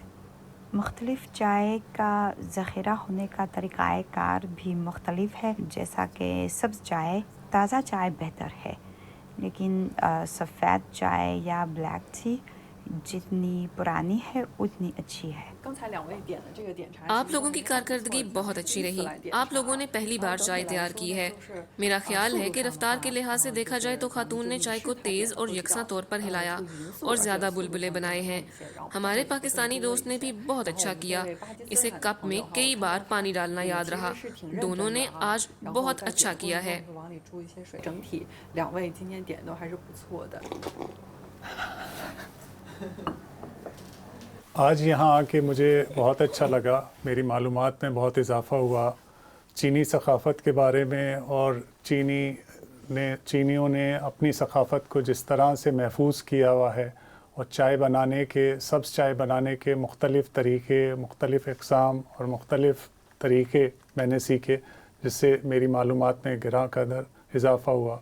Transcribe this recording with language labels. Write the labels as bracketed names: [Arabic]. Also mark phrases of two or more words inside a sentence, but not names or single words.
[Urdu] مختلف چائے کا ذخیرہ ہونے کا طریقہ کار بھی مختلف ہے. جیسا کہ سبز چائے، تازہ چائے بہتر ہے، لیکن سفید چائے یا [English] black tea [Urdu] جتنی پرانی ہے اتنی اچھی ہے. [Chinese] 刚才两位点的这个点茶， [Urdu] آپ لوگوں کی کارکردگی بہت اچھی رہی۔ آپ لوگوں نے پہلی بار چائے تیار کی ہے. میرا خیال ہے کہ رفتار کے لحاظ سے دیکھا جائے تو خاتون نے چائے کو تیز اور یکساں طور پر ہلایا اور زیادہ بلبلے بنائے ہیں. ہمارے پاکستانی دوست نے بھی بہت اچھا کیا۔ اسے کپ میں کئی بار پانی ڈالنا یاد رہا. دونوں نے آج بہت اچھا کیا ہے. [Chinese] 往里注一些水。整体两位今天点都还是不错的。 [Urdu] آج یہاں آ کے مجھے بہت اچھا لگا. میری معلومات میں بہت اضافہ ہوا چینی ثقافت کے بارے میں، اور چینیوں نے اپنی ثقافت کو جس طرح سے محفوظ کیا ہوا ہے، اور چائے بنانے کے، سبز چائے بنانے کے مختلف طریقے، مختلف اقسام اور مختلف طریقے میں نے سیکھے، جس سے میری معلومات میں گرا قدر اضافہ ہوا.